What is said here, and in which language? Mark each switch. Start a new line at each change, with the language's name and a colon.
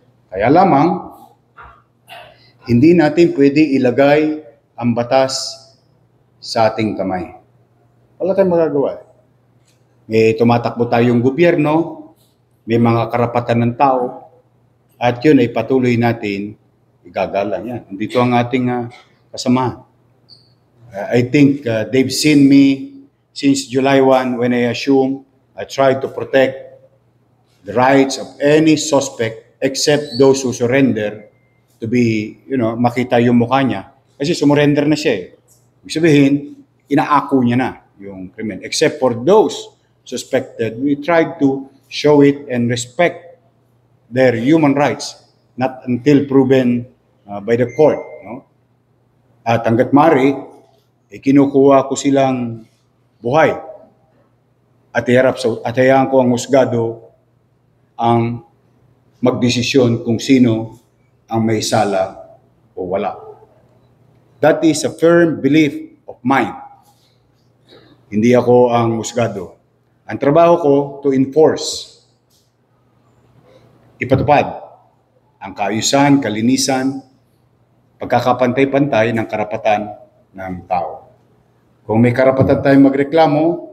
Filipino: Kaya lamang, hindi natin pwede ilagay ang batas sa ating kamay. Wala tayong magagawa. May tumatakbo tayong gobyerno, may mga karapatan ng tao, at yun ay patuloy natin igagalang yan. Dito ang ating kasamahan.
English: I think they've seen me since July 1 when I assumed I tried to protect the rights of any suspect except those who surrender to be,
Filipino: makita yung mukha niya. Kasi sumurrender na siya . Ibig sabihin, inaako niya na yung krimen.
English: Except for those suspected, we tried to show it and respect their human rights, not until proven by the court.
Filipino: At hanggat mari, kinukuha ko silang buhay. At hayaan ko ang husgado ang magdesisyon kung sino ang may sala o wala.
English: That is a firm belief of mine.
Filipino: Hindi ako ang husgado. Ang trabaho ko
English: to enforce,
Filipino: ipatupad ang kaayusan, kalinisan, pagkakapantay-pantay ng karapatan ng tao. Kung may karapatan tayong magreklamo,